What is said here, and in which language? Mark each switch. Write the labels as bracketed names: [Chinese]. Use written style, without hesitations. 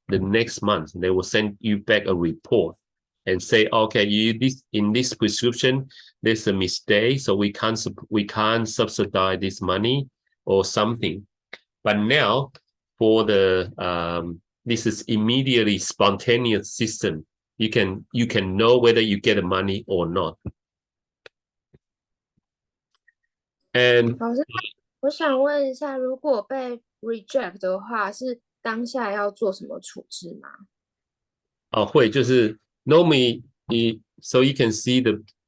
[English] The next month they will send you back a report and say, okay, in this prescription there's a mistake, so we can't subsidize this money or something. But now for the this is immediately spontaneous system. You can know whether you get the money or not. And [Chinese] 老师，我想问一下，如果被 reject 的话，是当下要做什么处置吗？会就是 [English] normally so you can see the